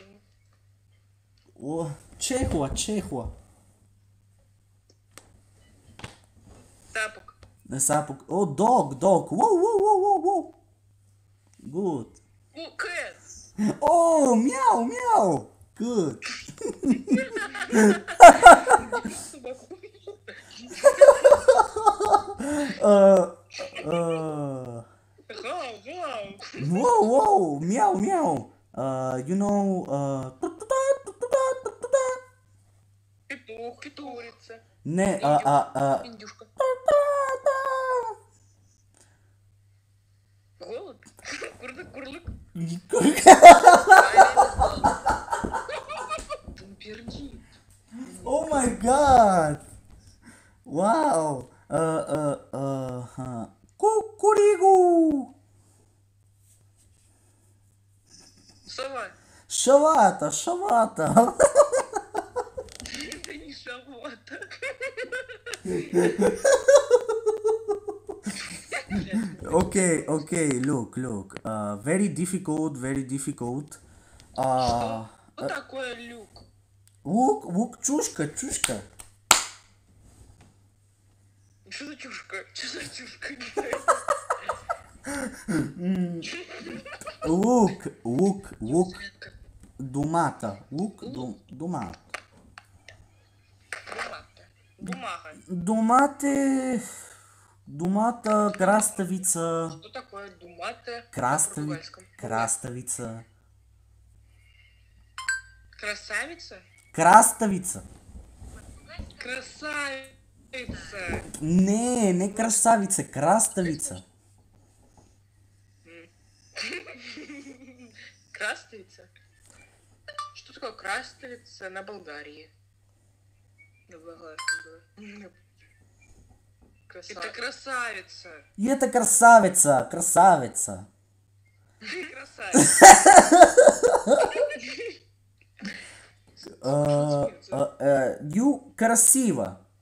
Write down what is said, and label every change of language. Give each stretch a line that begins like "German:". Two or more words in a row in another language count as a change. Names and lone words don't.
Russian: О, Чехова. Тапок. Сапук. О, дог. Воу.
English: Good.
Russian: Кэт. О, мяу.
English: Good. Whoa, meow. You know,
Russian: Петух, петурица. не, Индюшка. Голубь. Курлык. Он пердит.
English: Oh my god! Wow!
Russian: Кукуригу! Сова. Шавата! Это не шавота.
English: Okay, look. Very difficult.
Russian: Что такое люк? Лук, чушка. Что за чушка? Лук. Думата. Думата. Бумага. Думата, краставица. Что такое думата? Краставица. Красавица? Краставица. Красавица. Не красавица, краставица. Краставица? Что такое краставица на Болгарии? На болгарском было. Это красавица. И это красавица. Красавица. Ю красиво.